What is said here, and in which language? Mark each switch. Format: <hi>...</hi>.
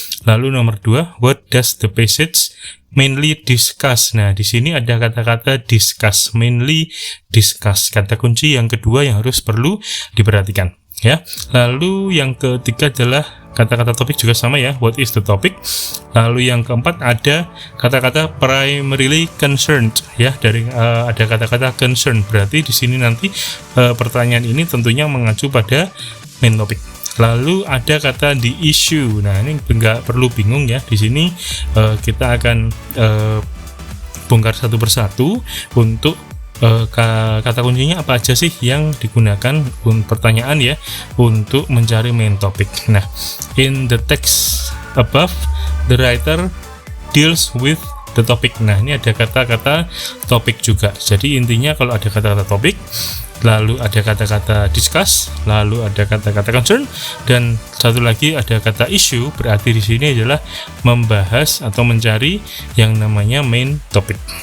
<id>Lalu nomor 2,</id> <en>what does the passage mainly discuss?</en> <id>Nah, di sini ada kata-kata discuss,</id> <en>mainly discuss.</en> <id>Kata kunci yang kedua yang harus perlu diperhatikan ya. Lalu yang ketiga adalah kata-kata topik juga sama ya,</id> <en>what is the topic.</en> <id>Lalu yang keempat ada kata-kata</id> <en>primarily concerned</en> <id>ya, dari ada kata-kata concern, berarti di sini nanti pertanyaan ini tentunya mengacu pada</id> <en>main topic.</en> <id>Lalu ada kata</id> <en>the issue.</en> <id>Nah, ini nggak perlu bingung ya, di sini kita akan bongkar satu persatu untuk kata kuncinya apa aja sih yang digunakan pertanyaan ya untuk mencari</id> <en>main topic. Nah, in the text above the writer deals with the topic.</en> <id>Nah, ini ada kata-kata topik juga. Jadi intinya kalau ada kata-kata topik, lalu ada kata-kata discuss, lalu ada kata-kata concern, dan satu lagi ada kata issue, berarti di sini adalah membahas atau mencari yang namanya</id> <en>main topic.</en>